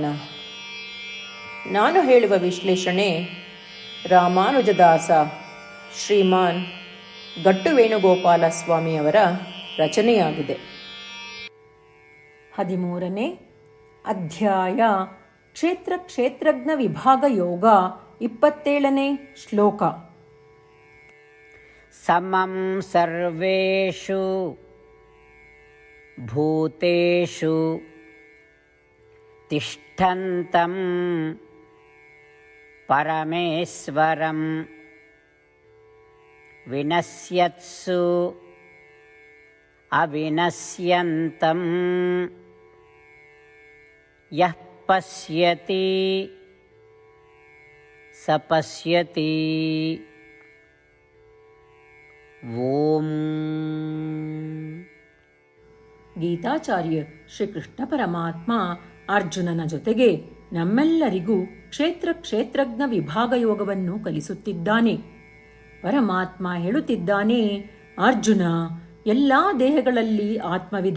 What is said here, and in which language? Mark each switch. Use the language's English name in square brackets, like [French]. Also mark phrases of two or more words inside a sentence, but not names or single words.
[Kannada] ನಾನು ಹೇಳುವ ವಿಶ್ಲೇಷಣೆ ರಾಮಾನುಜದಾಸ ಶ್ರೀಮಾನ್ ಗಟ್ಟು ವೇಣುಗೋಪಾಲ ಸ್ವಾಮಿಯವರ ರಚನೆಯಾಗಿದೆ. 13ನೇ ಅಧ್ಯಾಯ ಕ್ಷೇತ್ರ ಕ್ಷೇತ್ರಜ್ಞ ವಿಭಾಗ ಯೋಗ. 27ನೇ ಶ್ಲೋಕ. [Sanskrit] ಸಮಂ ಸರ್ವೇಷು ಭೂತೇಷು ತಿಷ್ಠಂತಂ ಪರಮೇಶ್ವರಂ ವಿನಶ್ಯತ್ಸು ಅವಿನಶ್ಯಂತಂ ಯಃ ಪಶ್ಯತಿ ಸ ಪಶ್ಯತಿ. [Kannada] ಓಂ. ಗೀತಾಚಾರ್ಯ ಶ್ರೀಕೃಷ್ಣ ಪರಮಾತ್ಮ ಅರ್ಜುನನ ಜೊತೆಗೆ ನಮ್ಮೆಲ್ಲರಿಗೂ ಕ್ಷೇತ್ರ ಕ್ಷೇತ್ರಜ್ಞ ವಿಭಾಗ ಯೋಗವನ್ನು ಕಲಿಸುತ್ತಿದ್ದಾನೆ. ಪರಮಾತ್ಮ ಹೇಳುತ್ತಿದ್ದಾನೆ, ಅರ್ಜುನ, ಎಲ್ಲ ದೇಹಗಳಲ್ಲಿ ಆತ್ಮವಿದೆ.